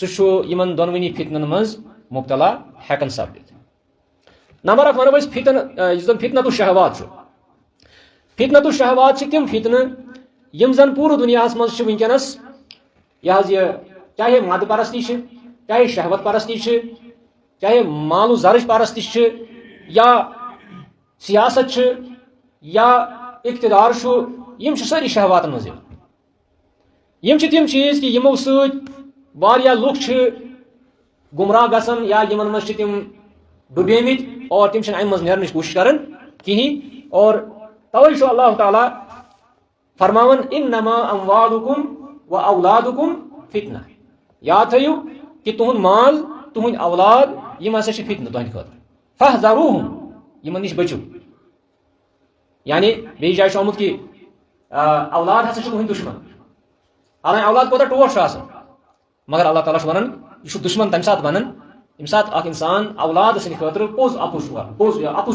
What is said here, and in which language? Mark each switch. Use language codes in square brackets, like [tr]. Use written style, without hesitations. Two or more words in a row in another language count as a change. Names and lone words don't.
[ks] چھُ یِمن دۄنوٕنی فتنن منٛز مُبتلا ہٮ۪کان سپدِتھ نمبر اکھ ونو أسۍ یُس زن فتنتُ شہوات چھُ فتنتُ شہوات چھِ تِم فتنہٕ یِم زن پوٗرٕ دُنیاہس منٛز چھِ وٕنکیٚنس یہِ حظ یہِ چاہے مد پرستی چھِ چاہے شہوت پرستی چھِ چاہے مال و زرٕچ پرستی چھِ یا سیاست چھِ یا اقتدار چھُ یِم چھِ سٲری شہواتن منٛز یِم چھِ تِم چیٖز کہِ یِمو سۭتۍ واریاہ لُکھ چھِ گمراہ گژھان یا یِمن منٛز چھِ تِم ڈُبیمٕتۍ اور تِم چھِنہٕ امہِ منٛز نیرنٕچ کوٗشش کران کِہینۍ اور توے چھُ اللہ تعالیٰ فرماوان [ar] انما اموالکم و اولادکم فتنہ [ks] یاد تھٲیِو کہِ تُہُنٛد مال تُہُنٛدۍ اولاد یِم ہسا چھِ فتنہٕ تُہنٛدِ خٲطرٕ فاحذروہم یمن نش بچو یعنی بیٚیہِ جایہِ چھُ آمُت کہ اولاد ہسا چھُ تُہُنٛد دشمن حالانکہ اولاد کوتاہ ٹوٹھ چھُ آسان مگر اللہ تعالیٰ چھُ ونان یہ چھُ دشمن تمہِ ساتہٕ بنان ییٚمہِ ساتہٕ اکھ انسان اولاد سٕنٛدِ خٲطرٕ پوٚز اپُز چھُ کران پوٚز اپُز